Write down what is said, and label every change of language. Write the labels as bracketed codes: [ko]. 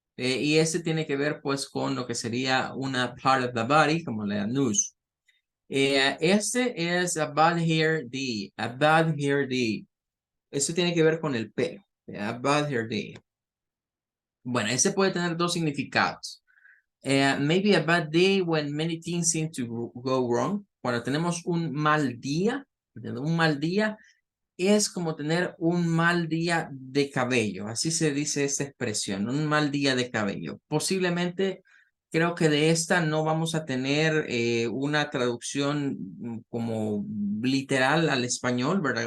[es] Y este tiene que ver, pues, con lo que sería una [en] part of the body, [es] como la noose. [en] Este es a bad hair day, a bad hair day. [es] Eso tiene que ver con el pelo. [en] A bad hair day. [es] Bueno, ese puede tener dos significados. [en] Maybe a bad day when many things seem to go wrong. [es] Cuando tenemos un mal día, es como tener un mal día de cabello. Así se dice esta expresión, un mal día de cabello. Posiblemente creo que de esta no vamos a tener una traducción como literal al español, ¿verdad?